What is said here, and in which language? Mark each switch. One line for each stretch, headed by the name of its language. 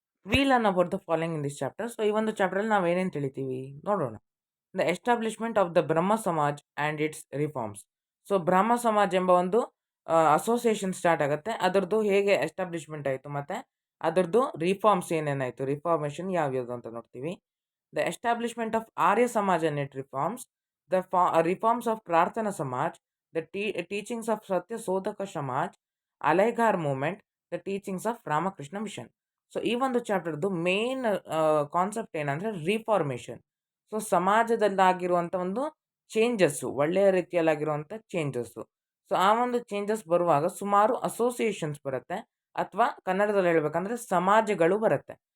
English: We learn about the following in this chapter.
Kannada: So ಈ ಒಂದು ಚಾಪ್ಟರಲ್ಲಿ ನಾವು ಏನೇನು ತಿಳಿತೀವಿ ನೋಡೋಣ.
English: The establishment of the Brahmo Samaj and its reforms.
Kannada: So ಬ್ರಹ್ಮ ಸಮಾಜ್ ಎಂಬ ಒಂದು ಅಸೋಸಿಯೇಷನ್ ಸ್ಟಾರ್ಟ್ ಆಗುತ್ತೆ. ಅದರದ್ದು ಹೇಗೆ ಎಸ್ಟಾಬ್ಲಿಷ್ಮೆಂಟ್ ಆಯಿತು ಮತ್ತು ಅದರದ್ದು ರಿಫಾರ್ಮ್ಸ್ ಏನೇನಾಯಿತು, ರಿಫಾರ್ಮೇಷನ್ ಯಾವ್ಯಾವುದು ಅಂತ ನೋಡ್ತೀವಿ.
English: The establishment of Arya Samaj and its reforms, the reforms of Prarthana Samaj, the teachings of Satya Sodhaka Samaj, Alaighar movement, the teachings of Ramakrishna mission.
Kannada: So ಈ ಒಂದು ಚಾಪ್ಟರ್ದು ಮೇನ್ ಕಾನ್ಸೆಪ್ಟ್ ಏನಂದರೆ reformation. So ಸಮಾಜದಲ್ಲಾಗಿರುವಂಥ ಒಂದು changes, ಒಳ್ಳೆಯ ರೀತಿಯಲ್ಲಾಗಿರುವಂಥ changes. So ಆ ಒಂದು changes ಬರುವಾಗ ಸುಮಾರು associations ಬರುತ್ತೆ, ಅಥವಾ ಕನ್ನಡದಲ್ಲಿ ಹೇಳ್ಬೇಕಂದ್ರೆ ಸಮಾಜಗಳು ಬರುತ್ತೆ.